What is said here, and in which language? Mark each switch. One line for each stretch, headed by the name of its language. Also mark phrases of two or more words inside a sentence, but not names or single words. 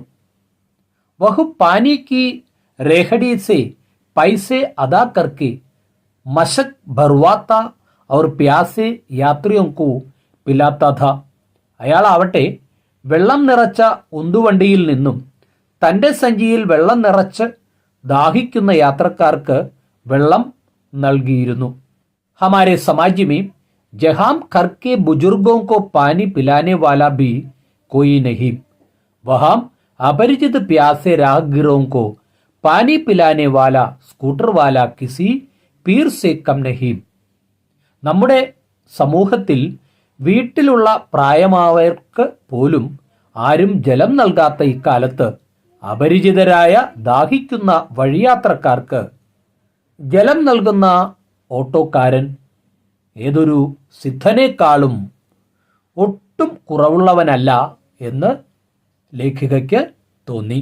Hindi: वह पानी की रेहड़ी से पैसे अदा करके मशक भरवाता और प्यासे यात्रियों को पिलाता था.
Malayalam: അയാളാവട്ടെ വെള്ളം നിറച്ച ഉന്തുവണ്ടിയിൽ നിന്നും തൻ്റെ സഞ്ചിയിൽ വെള്ളം നിറച്ച് ദാഹിക്കുന്ന യാത്രക്കാർക്ക് വെള്ളം നൽകിയിരുന്നു.
Hindi: हमारे समाज में जहां घर के बुजुर्गों को पानी पिलाने वाला भी कोई नहीं, वहां अपरिचित प्यासे राहगीरों को पानी पिलाने वाला स्कूटर वाला किसी पीर से कम नहीं.
Malayalam: നമ്മുടെ സമൂഹത്തിൽ വീട്ടിലുള്ള പ്രായമായവർക്ക് പോലും ആരും ജലം നൽകാത്ത ഇക്കാലത്ത് അപരിചിതരായ ദാഹിക്കുന്ന വഴിയാത്രക്കാർക്ക് ജലം നൽകുന്ന ഓട്ടോക്കാരൻ ഏതൊരു സിദ്ധനേക്കാളും ഒട്ടും കുറവുള്ളവനല്ല എന്ന് ലേഖികയ്ക്ക് തോന്നി.